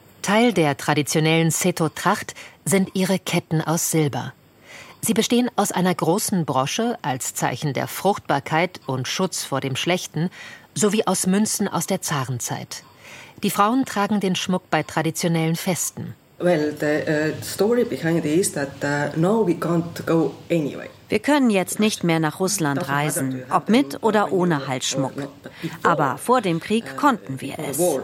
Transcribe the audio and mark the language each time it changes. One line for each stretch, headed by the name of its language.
German: Teil der traditionellen Seto-Tracht sind ihre Ketten aus Silber. Sie bestehen aus einer großen Brosche als Zeichen der Fruchtbarkeit und Schutz vor dem Schlechten, sowie aus Münzen aus der Zarenzeit. Die Frauen tragen den Schmuck bei traditionellen Festen.
English: Well, the story behind it is that now we can't go anyway.
German: Wir können jetzt nicht mehr nach Russland reisen, ob mit oder ohne Halsschmuck. Aber vor dem Krieg konnten wir es.